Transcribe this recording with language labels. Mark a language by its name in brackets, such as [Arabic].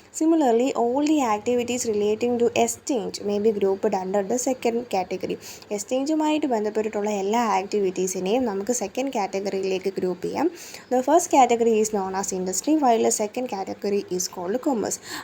[English] Similarly, all the activities relating to exchange may be grouped under the second category. [Malayalam] എക്സ്ചേഞ്ചുമായിട്ട് ബന്ധപ്പെട്ടിട്ടുള്ള എല്ലാ ആക്ടിവിറ്റീസിനെയും നമുക്ക് second കാറ്റഗറിയിലേക്ക് group ചെയ്യാം. [English] The first category is known as industry while the second category is called commerce.